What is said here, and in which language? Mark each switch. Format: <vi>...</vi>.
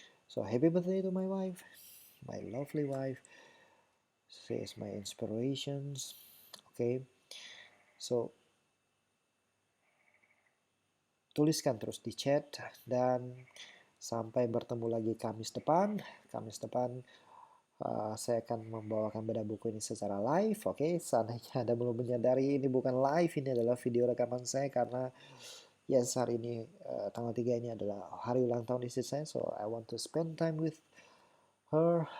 <en>So happy birthday to my wife, my lovely wife. She is my inspirations. Okay.</en> <id>So tuliskan terus di chat dan sampai bertemu lagi Kamis depan. Kamis depan saya akan membawakan bedah buku ini secara live. Oke, seandainya Anda belum menyadari ini bukan live, ini adalah video rekaman saya karena yes, hari ini tanggal 3 ini adalah hari ulang tahun istri saya.</id> <en>So I want to spend time with her.</en>